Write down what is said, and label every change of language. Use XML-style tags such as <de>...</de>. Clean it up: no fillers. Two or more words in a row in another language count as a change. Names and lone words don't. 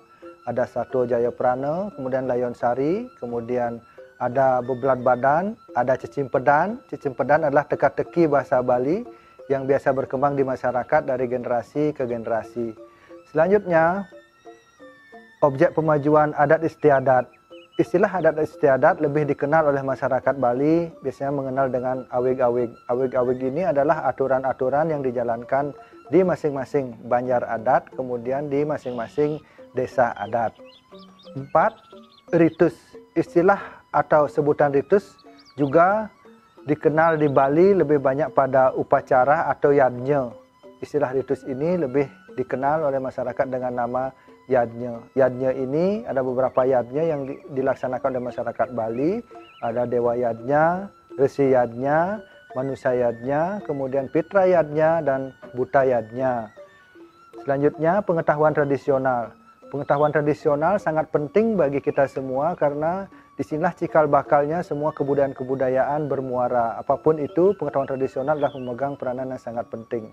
<id>Ada Satwa Jayaprana, kemudian Layon Sari, kemudian ada Bebelat Badan, ada Cicimpedan. Cicimpedan adalah teka-teki bahasa Bali yang biasa berkembang di masyarakat dari generasi ke generasi. Selanjutnya, objek pemajuan adat istiadat. Istilah adat istiadat lebih dikenal oleh masyarakat Bali, biasanya mengenal dengan awig-awig. Awig-awig ini adalah aturan-aturan yang dijalankan di masing-masing banjar adat, kemudian di masing-masing desa adat. 4. Ritus. Istilah atau sebutan ritus juga dikenal di Bali lebih banyak pada upacara atau yadnya. Istilah ritus ini lebih dikenal oleh masyarakat dengan nama yadnya. Yadnya ini ada beberapa yadnya yang dilaksanakan oleh masyarakat Bali. Ada Dewa Yadnya, Resi Yadnya, Manusia Yadnya, kemudian Pitra Yadnya, dan Buta Yadnya. Selanjutnya, pengetahuan tradisional. Pengetahuan tradisional sangat penting bagi kita semua karena disinilah cikal bakalnya semua kebudayaan-kebudayaan bermuara. Apapun itu, pengetahuan tradisional adalah memegang peranan yang sangat penting.</id>